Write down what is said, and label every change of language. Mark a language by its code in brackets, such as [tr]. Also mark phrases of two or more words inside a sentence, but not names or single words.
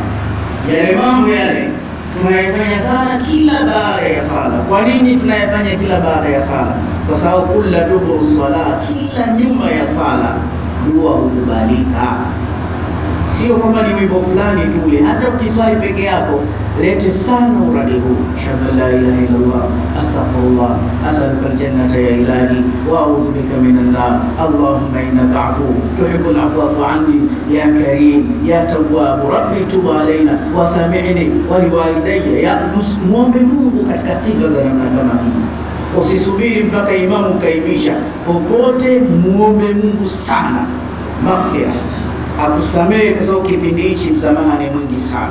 [sw] Yale mambo yale tunayafanya sana kila baada ya sala. Kwa nini tunayafanya kila baada ya sala? Kwa sababu kila dubur sala, kila nyuma ya sala dua hukubalika. Sio kama ni wimbo fulani tu ule, hata ukiswali peke yako lete sana uradi huu. [ar] شهادة لا إله إلا الله أستغفر الله أسألك الجنة يا إلهي وأعوذ بك من النار. اللهم إنك عفو تحب العفو عني يا كريم يا تواب رب تب علينا وسامعني ولوالدي. [sw] Ya muombe Mungu katika sifa za namna kama hii. Usisubiri mpaka imamu kaimisha. Popote muombe Mungu sana maghfirah, akusamehe, kwa sababu kipindi hichi msamaha ni mwingi sana.